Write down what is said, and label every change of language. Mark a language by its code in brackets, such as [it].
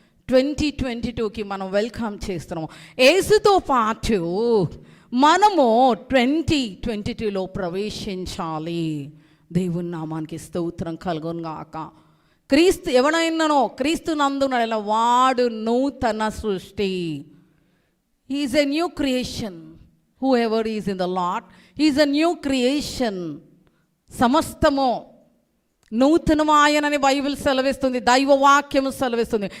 [te] 2022కి మనం వెల్కమ్ చేస్తున్నాము. యేసుతో పాటు మనము 2022లో ప్రవేశించాలి. దేవుని నామానికి స్తోత్రం కలుగును గాక. క్రీస్తు ఎవడైనానో క్రీస్తు నందున వాడు నూతన సృష్టి. [en] He is a new creation. Whoever is in the Lord, he is a new creation. [te] సమస్తము నూతనమాయనని బైబిల్ సెలవిస్తుంది, దైవ వాక్యము సెలవిస్తుంది.